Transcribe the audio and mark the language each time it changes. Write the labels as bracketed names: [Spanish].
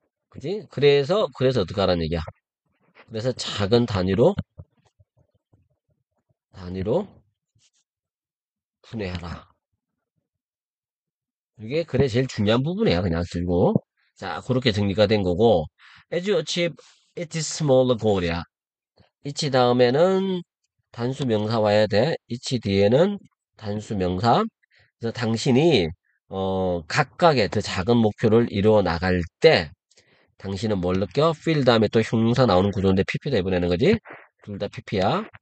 [Korean] 그지? 그래서 어떻게 하라는 얘기야? 그래서 작은 단위로 분해하라. 이게 글의 제일 중요한 부분이야. 그냥 쓰고. 자, 그렇게 정리가 된 거고. [English] As you achieve its smaller goal이야. [Korean] 이치 다음에는 단수 명사 와야 돼. 이치 뒤에는 단수 명사. 그래서 당신이 각각의 더 작은 목표를 이루어 나갈 때 당신은 뭘 느껴? feel 다음에 또 형용사 나오는 구조인데 pp다 이번에는 거지? 둘 다 pp야.